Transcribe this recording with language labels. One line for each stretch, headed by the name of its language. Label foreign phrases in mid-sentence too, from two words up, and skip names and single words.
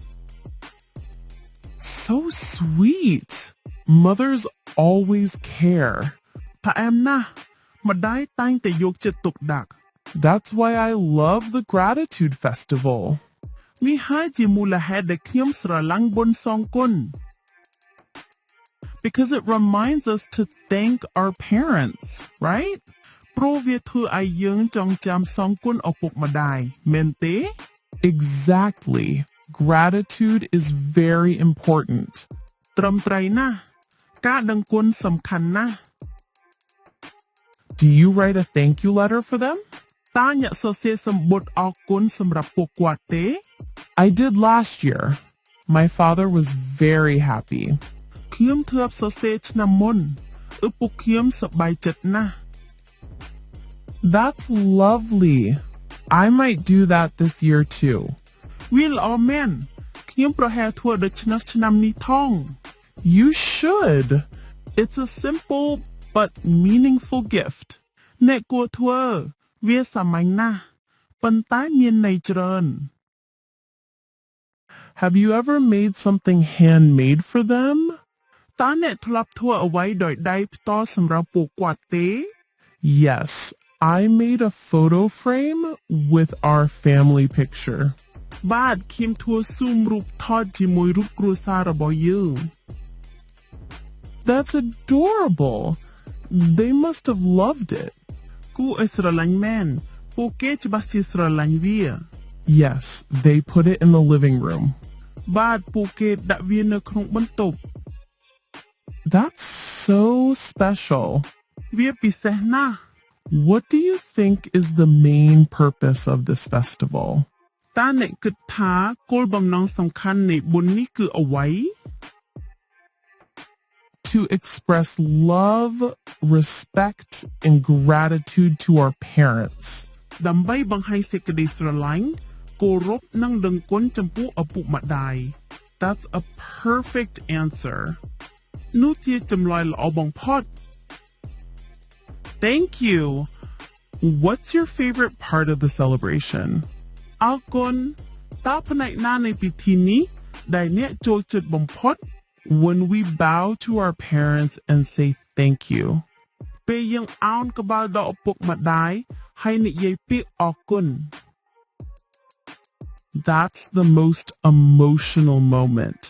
English: So sweet. Mothers always care.
Khmer: ផ្អែមណាស់ម្ដាយតែងតែយកចិត្តទុកដាក់
English: That's why I love the Gratitude Festival.
Khmer: វាហើយជាមូលហេតុដែលខ្ញុំស្រឡាញ់បុណ្យសងគុណ
English: Because it reminds us to thank our parents, right?
Khmer: ព្រោះវាធ្វើឲ្យយើងចងចាំសងគុណឪពុកម្ដាយមែនទេ
English: Exactly. Gratitude is very important.
Khmer: ត្រឹមត្រូវណាស់ការដឹងគុណសំខាន់ណាស់
English: Do you write a thank you letter for them?
Khmer: តើអ្នកសរសេរសម្បត្តិអរគុណសម្រាប់ពួកគាត់ទេ
English: I did last year. My father was very happy.
Khmer: ខ្ញុំធ្លាប់សរសេរឆ្នាំមុនឪពុកខ្ញុំសប្បាយចិត្តណាស់
English: That's lovely. I might do that this year too.
Khmer: វាល្អមែនខ្ញុំប្រហែលធ្វើដូច្នោះឆ្នាំនេះថង
English: You should. It's a simple but meaningful gift
Khmer: អ្នកគួរធ្វើវាសាមញ្ញណាស់ប៉ុន្តែមានន័យច្រើន
English: Have you ever made something handmade for them?
Khmer: តើអ្នកធ្លាប់ធ្វើអ្វីដោយដៃផ្ទាល់សម្រាប់ពួកគាត់ទេ
English: Yes, I made a photo frame with our family picture.
Khmer: បាទខ្ញុំធ្វើស៊ូមរូបថតជាមួយរូបគ្រួសាររបស់យើង
English: That's adorable. They must have loved it.
Khmer: គួរឲ្យស្រឡាញ់មែនពួកគេច្បាស់ជាស្រឡាញ់វា
English: Yes, they put it in the living room.
Khmer: បាទពួកគេដាក់វានៅក្នុងបន្ទប់
English: That's so special.
Khmer: វាពិសេសណាស់
English: What do you think is the main purpose of this festival?
Khmer: តើអ្នកគិតថាគោលបំណងសំខាន់នៃបុណ្យនេះគឺអ្វី
English: To express love, respect, and gratitude to our parents.
Khmer: ដើម្បីបង្ហាញសេចក្តីស្រឡាញ់គោរពនិងដឹងគុណចំពោះឪពុកម្ដាយ
English: That's a perfect answer
Khmer: នោះជាចម្លើយល្អបំផុត
English: Thank you What's your favorite part of the celebration?
Khmer: អរគុណតើផ្នែកណានៃពិធីនេះដែលអ្នកចូលចិត្តបំផុត
English: When we bow to our parents and say thank you.
Khmer: ពេលយើងឱនក្បាលដល់ឪពុកម្ដាយហើយនិយាយពាក្យអរគុណ
English: That's the most emotional moment.